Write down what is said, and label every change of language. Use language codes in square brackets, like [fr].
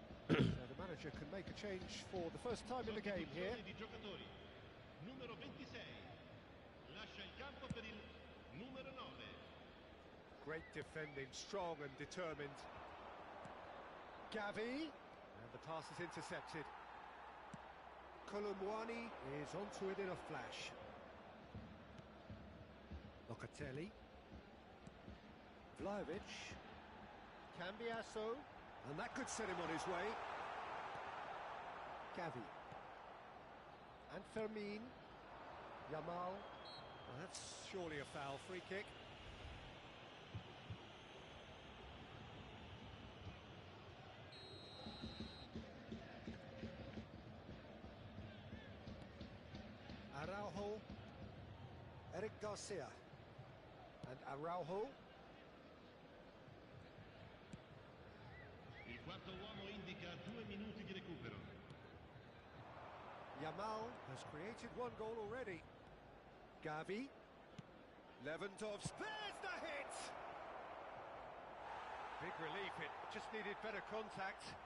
[en] So the manager can make a change for the first time in the game here. [it] Sostituzione di giocatori. Numero 26. Lascia il campo per il numero 9. [en] Great defending, strong and determined. Gavi, and the pass is intercepted. Colomwani is onto it in a flash. Locatelli. Vlahovic. Cambiasso, and that could set him on his way. Gavi. And Fermin. Yamal. Well, that's surely a foul. Free kick. Araujo, Eric Garcia, and Araujo. [it] Il quarto uomo indica 2 minuti di recupero. [en] Yamal has created one goal already. Gavi, Lewandowski, there's the hit! Big relief, it just needed better contact.